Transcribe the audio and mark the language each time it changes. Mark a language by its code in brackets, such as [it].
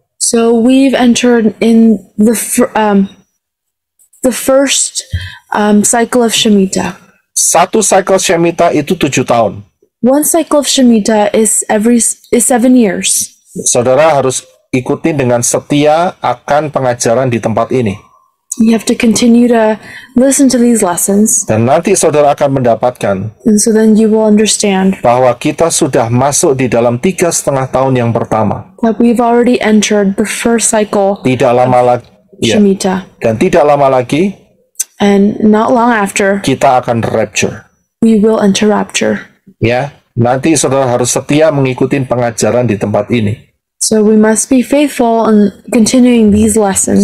[en] So we've entered in the first cycle of Shemitah. [id] Satu cycle Shemitah itu 7 tahun. [en] One cycle of Shemitah is 7 years. [id] Saudara harus ikuti dengan setia akan pengajaran di tempat ini. [en] You have to continue to listen to these lessons, [id] Dan nanti saudara akan mendapatkan [en] and so then you will understand [id] bahwa kita sudah masuk di dalam 3,5 tahun yang pertama. [en] that we've already entered the first cycle [id] Tidak lama lagi, ya. [en] Shemitah. [id] Dan tidak lama lagi [en] And not long after, [id] kita akan rapture. [en] we will enter rapture. [id] Ya, nanti saudara harus setia mengikuti pengajaran di tempat ini. [en] So we must be faithful in continuing these lessons.